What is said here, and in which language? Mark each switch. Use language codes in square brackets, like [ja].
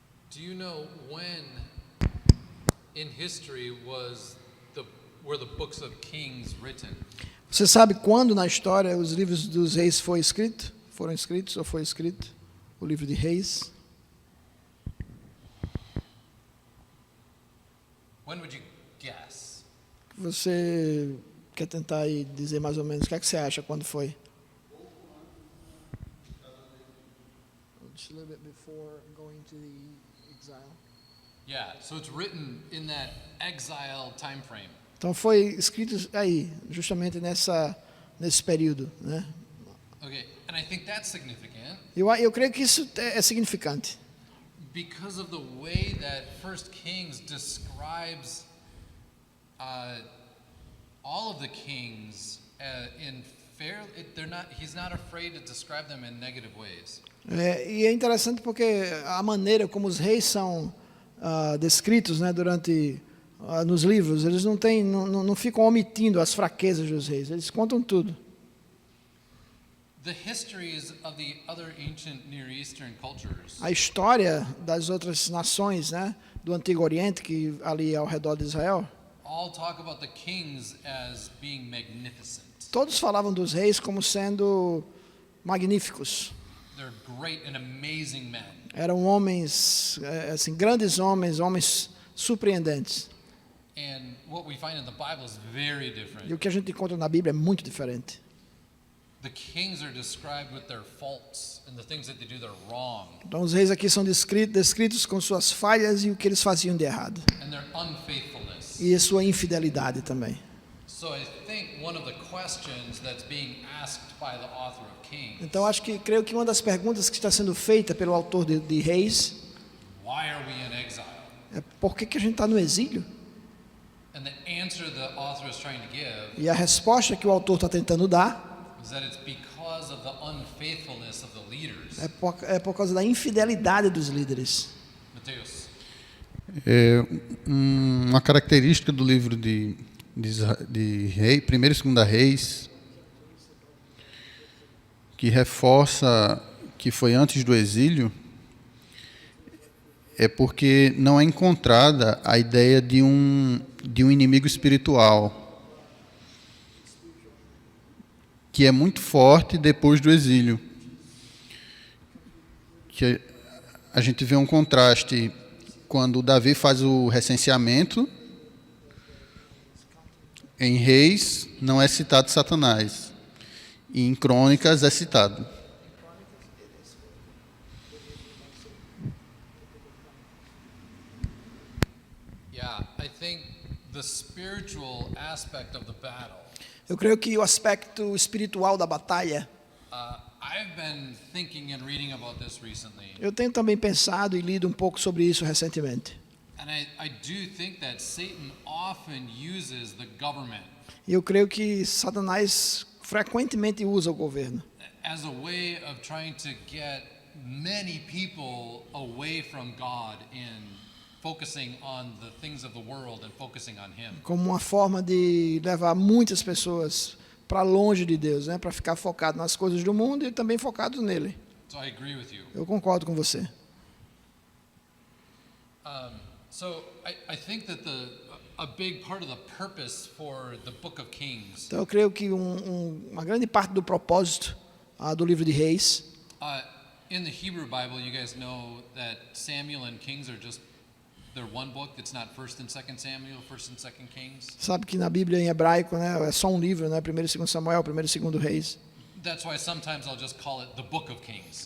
[en] Do you know when in history were the books of Kings written? [pt] Você sabe quando na história os livros dos reis foram escritos ou foi escrito o livro de Reis? [en] When would you guess? [pt] Você quer tentar aí dizer mais ou menos o que é que você acha quando foi? [en] Just a little bit before going to the exile. Yeah, so it's written in that exile time frame. [pt] Então foi escrito aí, justamente nesse período, né? [en] Okay, and I think that's significant [pt] Eu creio que isso é significante, [en] because of the way that First Kings describes all of the kings in fair. He's not afraid to describe them in negative ways. [pt] e é interessante porque a maneira como os reis são descritos, né, durante nos livros, eles não ficam omitindo as fraquezas dos reis, eles contam tudo. [en] The histories of the other ancient Near Eastern cultures [pt] A história das outras nações, né, do Antigo Oriente, que ali ao redor de Israel, [en] all talk about the kings as being magnificent. [pt] todos falavam dos reis como sendo magníficos. [en] They're great and amazing men. [pt] Eram homens, assim, grandes homens surpreendentes. [en] And what we find in the Bible is very different. [pt] E o que a gente encontra na Bíblia é muito diferente. [en] the kings are described with their faults and the things that they do that are wrong, [pt] Então os reis aqui são descritos com suas falhas e o que eles faziam de errado. [en] and their unfaithfulness. [pt] E a sua infidelidade também. [en] So I think one of the questions that's being asked by the author of Kings, [pt] Então creio que uma das perguntas que está sendo feita pelo autor de Reis [en] why are we in exile? [pt] é por que a gente está no exílio? [en] And the answer the author is trying to give [pt] E a resposta que o autor está tentando dar [en] is that it's because of the unfaithfulness of the leaders. [pt] é por causa da infidelidade dos líderes. Mateus. Uma característica do livro de Rei, 1º e 2ª Reis, que reforça que foi antes do exílio, é porque não é encontrada a ideia de um inimigo espiritual, que é muito forte depois do exílio. Que a gente vê um contraste quando Davi faz o recenseamento. Em Reis não é citado Satanás, e em Crônicas é citado. [en] Yeah, I think the spiritual aspect of the battle. [pt] Eu creio que o aspecto espiritual da batalha, [en] I've been thinking and reading about this recently, [pt] eu tenho também pensado e lido um pouco sobre isso recentemente. [en] and I do think that Satan often uses the government [pt] E eu creio que Satanás frequentemente usa o governo [en] as a way of trying to get many people away from God and focusing on the things of the world and focusing on Him. [pt] como uma forma de levar muitas pessoas para longe de Deus, né? Para ficar focado nas coisas do mundo e também focado nele. [en] So I agree with you. [pt] Eu concordo com você. [en] So I think that a big part of the purpose for the Book of Kings [pt] Então eu creio que uma grande parte do propósito do livro de Reis, [en] in the Hebrew Bible, you guys know that Samuel and Kings are just they're one book. It's not 1st and 2nd Samuel, 1st and 2nd Kings. [pt] sabe que na Bíblia em hebraico, né, é só um livro, né, 1º e 2º Samuel, 1º e 2º Reis. [en] That's why sometimes I'll just call it the Book of Kings.